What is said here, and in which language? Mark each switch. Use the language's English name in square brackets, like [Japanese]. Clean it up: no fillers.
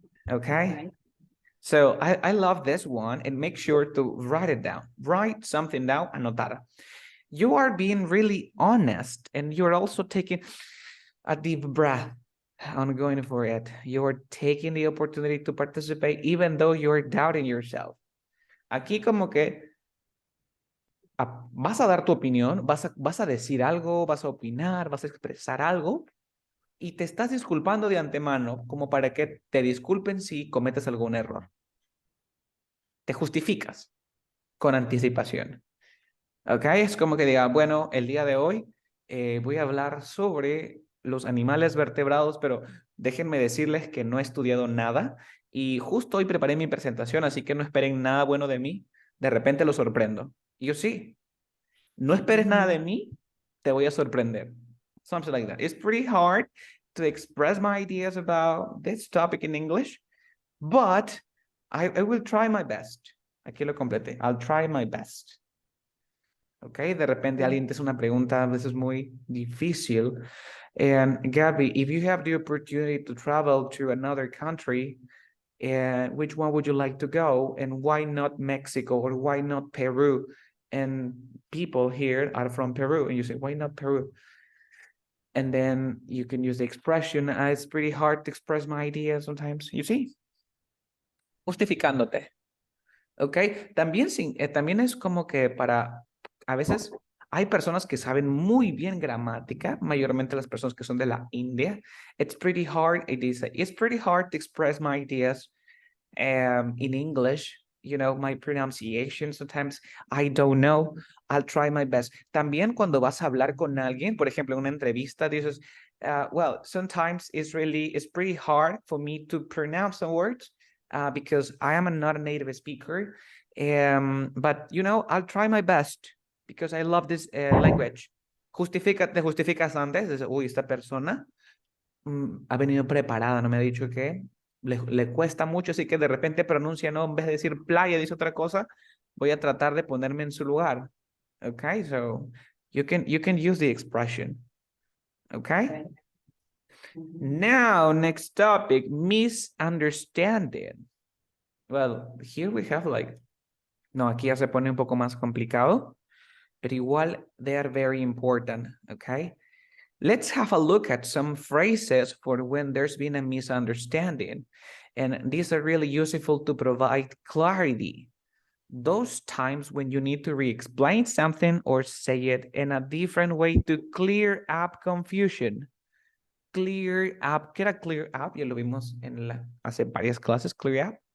[English] Okay? So I love this one, and make sure to write it down. Write something down, anotar. You are being really honest, and you're also taking a deep breath on going for it. You're taking the opportunity to participate, even though you're doubting yourself. [Spanish] Aquí como que vas a dar tu opinión, vas a decir algo, vas a opinar, vas a expresar algo, y te estás disculpando de antemano como para que te disculpen si cometes algún error. Te justificas con anticipación. ¿Ok? Es como que diga, bueno, el día de hoy voy a hablar sobre los animales vertebrados, pero déjenme decirles que no he estudiado nada y justo hoy preparé mi presentación, así que no esperen nada bueno de mí. De repente lo sorprendo. Y yo sí, no esperes nada de mí, te voy a sorprender. [English] Something like that. It's pretty hard to express my ideas about this topic in English, but I will try my best. [Spanish] Aquí lo completé. [English] I'll try my best. [Spanish] Ok, de repente alguien te hace una pregunta, a veces muy difícil. [English] And Gabby, if you have the opportunity to travel to another country, which one would you like to go? And why not Mexico or why not Peru? And people here are from Peru, and you say, why not Peru? And then you can use the expression, it's pretty hard to express my ideas sometimes, you see? [Spanish] Justificándote. ¿Ok? También, también es como que a veces hay personas que saben muy bien gramática, mayormente las personas que son de la India. [English] It's pretty hard to express my ideas in English. You know, my pronunciation, sometimes I don't know. I'll try my best. [Spanish] También cuando vas a hablar con alguien, por ejemplo, en una entrevista, dices, [English] well, sometimes it's pretty hard for me to pronounce some words. Because I am not a native speaker, but you know, I'll try my best because I love this language. [Spanish] Te justificas antes, dices, uy, esta persona ha venido preparada, no me ha dicho que le cuesta mucho, así que de repente pronuncia, no, en vez de decir playa, dice otra cosa, voy a tratar de ponerme en su lugar. [English] Okay, so you can use the expression. Okay? Now, next topic, misunderstanding. Well, here we have like, no, [Spanish] aquí ya se pone un poco más complicado, [English] but igual they are very important, okay? Let's have a look at some phrases for when there's been a misunderstanding. And these are really useful to provide clarity. Those times when you need to re-explain something or say it in a different way to clear up confusion. [Spanish] Clear up, ¿qué era clear up? Ya lo vimos hace varias clases, clear up.